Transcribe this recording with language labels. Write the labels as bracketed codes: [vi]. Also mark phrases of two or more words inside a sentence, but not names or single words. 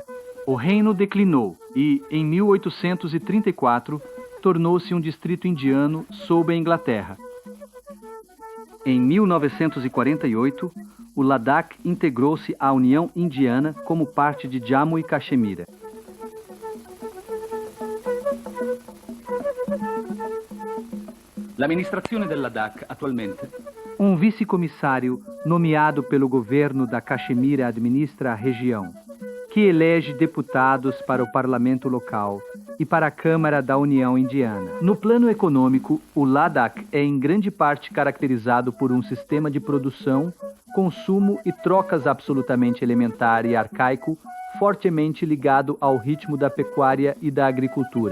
[pt] O reino declinou e, em 1834, tornou-se um distrito indiano sob a Inglaterra. Em 1948, o Ladakh integrou-se à União Indiana como parte de Jammu e Caxemira. [it] L'amministrazione del Ladakh attualmente. [pt] Um vice-comissário nomeado pelo governo da Caxemira administra a região, que elege deputados para o parlamento local e para a Câmara da União Indiana. No plano econômico, o Ladakh é em grande parte caracterizado por um sistema de produção, consumo e trocas absolutamente elementar e arcaico, fortemente ligado ao ritmo da pecuária e da agricultura.